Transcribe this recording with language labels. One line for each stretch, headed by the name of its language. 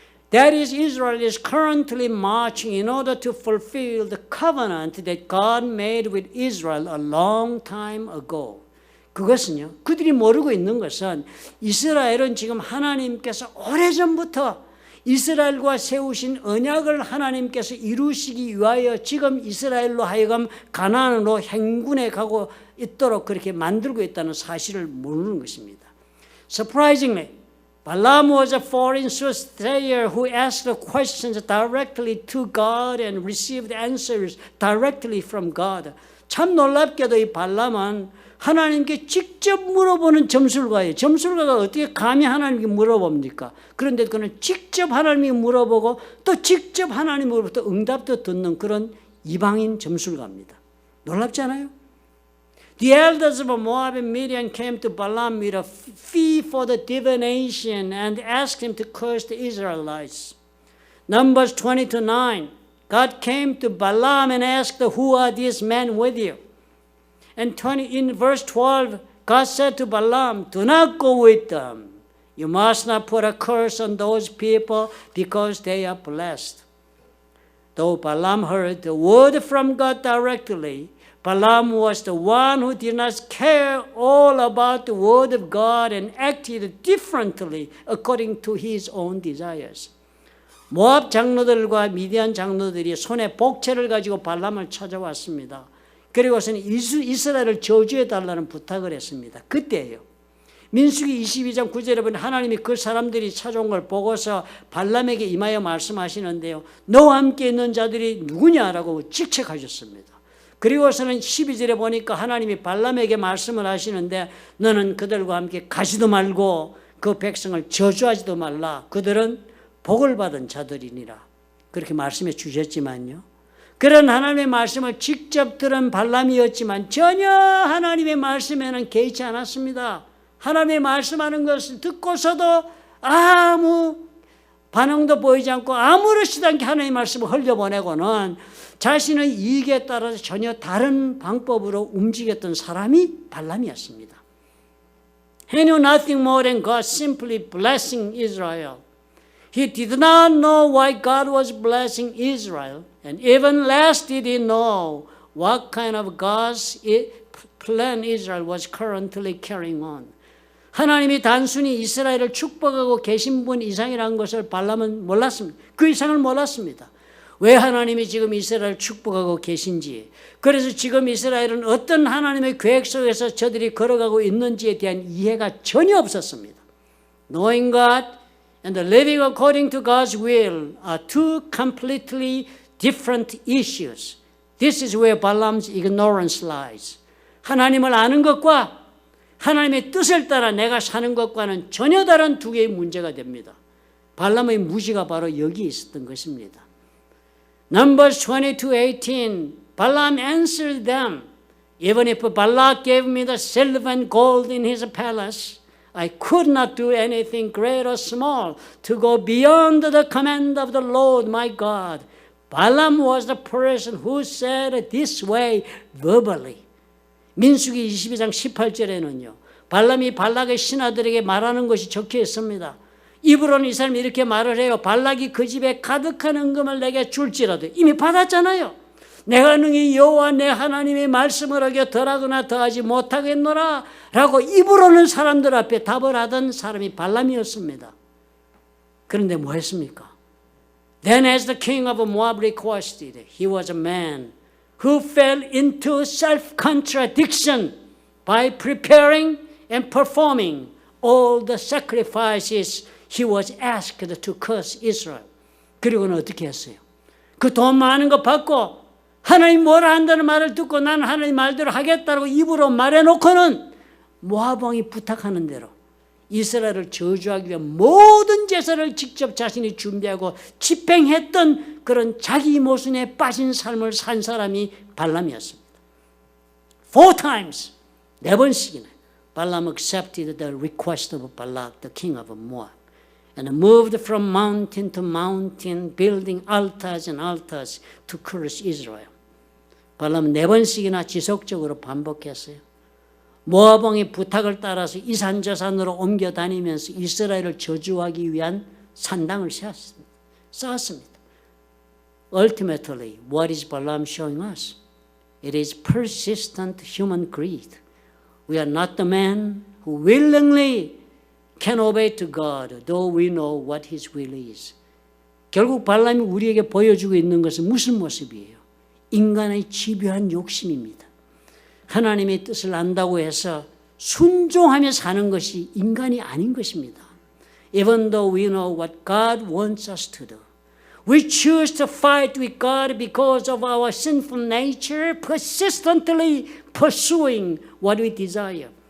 English: That is, Israel is currently marching in order to fulfill the covenant that God made with Israel a long time ago.
Korean: 그것은요, 그들이 모르고 있는 것은 이스라엘은 지금 하나님께서 오래전부터 이스라엘과 세우신 언약을 하나님께서 이루시기 위하여 지금 이스라엘로 하여금 가나안으로 행군해 가고 있도록 그렇게 만들고 있다는 사실을 모르는 것입니다.
English: Surprisingly, Balaam was a foreign soothsayer who asked questions directly to God and received answers directly from God.
Korean: 참 놀랍게도 이 발람은 하나님께 직접 물어보는 점술가예요. 점술가가 어떻게 감히 하나님께 물어봅니까? 그런데 그는 직접 하나님께 물어보고 또 직접 하나님으로부터 응답도 듣는 그런 이방인 점술가입니다. 놀랍지 않아요?
English: The elders of Moab and Midian came to Balaam with a fee for the divination and asked him to curse the Israelites. Numbers 20-9. God came to Balaam and asked, "Who are these men with you?" And in verse 12, God said to Balaam, "Do not go with them. You must not put a curse on those people because they are blessed." Though Balaam heard the word from God directly, Balaam was the one who did not care all about the word of God and acted differently according to his own desires.
Korean: 모압 장로들과 미디안 장로들이 손에 복채를 가지고 발람을 찾아왔습니다. 그리고서는 이스라엘을 저주해달라는 부탁을 했습니다. 그때예요. 민수기 22장 9절에 보면 하나님이 그 사람들이 찾아온 걸 보고서 발람에게 임하여 말씀하시는데요, 너와 함께 있는 자들이 누구냐라고 직책하셨습니다. 그리고서는 12절에 보니까 하나님이 발람에게 말씀을 하시는데, 너는 그들과 함께 가지도 말고 그 백성을 저주하지도 말라. 그들은 복을 받은 자들이니라. 그렇게 말씀해 주셨지만요, 그런 하나님의 말씀을 직접 들은 발람이었지만 전혀 하나님의 말씀에는 개의치 않았습니다. 하나님의 말씀하는 것을 듣고서도 아무 반응도 보이지 않고 아무렇지도 않게 하나님의 말씀을 흘려보내고는 자신의 이익에 따라서 전혀 다른 방법으로 움직였던 사람이 발람이었습니다.
English: He knew nothing more than God simply blessing Israel. He did not know why God was blessing Israel, and even less did he know what kind of God's plan Israel was currently carrying on.
Korean: 하나님이 단순히 이스라엘을 축복하고 계신 분 이상이라는 것을 발람은 몰랐습니다. 그 이상을 몰랐습니다. 왜 하나님이 지금 이스라엘을 축복하고 계신지, 그래서 지금 이스라엘은 어떤 하나님의 계획 속에서 저들이 걸어가고 있는지에 대한 이해가 전혀 없었습니다.
English: Knowing God and living according to God's will are two completely different issues. This is where Balaam's ignorance lies.
Korean: 하나님을 아는 것과 하나님의 뜻을 따라 내가 사는 것과는 전혀 다른 두 개의 문제가 됩니다. 발람의 무지가 바로 여기에 있었던 것입니다.
English: Numbers 22:18 Balaam answered them, Even if Balak gave me the silver and gold in his palace, I could not do anything great or small to go beyond the command of the Lord my God. Balaam was the person who said this way verbally.
Korean: 민수기 22장 18절에는요. 발람이 발락의 신하들에게 말하는 것이 적혀 있습니다. 입으로는 이 사람이 이렇게 말을 해요. 발락이 그 집에 가득한 은금을 내게 줄지라도 이미 받았잖아요. 내가 능히 여호와 내 하나님의 말씀을 어겨 덜하거나 더하지 못하겠노라 라고 입으로는 사람들 앞에 답을 하던 사람이 발람이었습니다. 그런데 뭐 했습니까?
English: Then as the king of Moab requested, he was a man who fell into self-contradiction by preparing and performing all the sacrifices he was asked to curse Israel.
Korean: 그리고는 어떻게 했어요? 그 돈 많은 거 받고 하나님 뭐라 한다는 말을 듣고 나는 하나님 말대로 하겠다고 입으로 말해놓고는 모압 왕이 부탁하는 대로 이스라엘을 저주하기 위한 모든 제사를 직접 자신이 준비하고 집행했던 그런 자기 모순에 빠진 삶을 산 사람이 발람이었습니다.
English: 4 times,
Korean: 4번씩이나
English: 발람 accepted the request of Balak, the king of Moab, and moved from mountain to mountain, building altars and altars to curse Israel.
Korean: 발람은 4번씩이나 지속적으로 반복했어요. 모압 왕의 부탁을 따라서 이 산 저 산으로 옮겨 다니면서 이스라엘을 저주하기 위한 산당을 쌓았습니다.
English: Ultimately, what is Balaam showing us? It is persistent human greed. We are not the man who willingly can obey to God, though we know what His will is.
Korean: 결국 발람이 우리에게 보여주고 있는 것은 무슨 모습이에요? 인간의 집요한 욕심입니다. 하나님의 뜻을 안다고 해서 순종하며 사는 것이 인간이 아닌 것입니다.
English: Even though we know what God wants us to do, we choose to fight with God because of our sinful nature, persistently pursuing what we desire.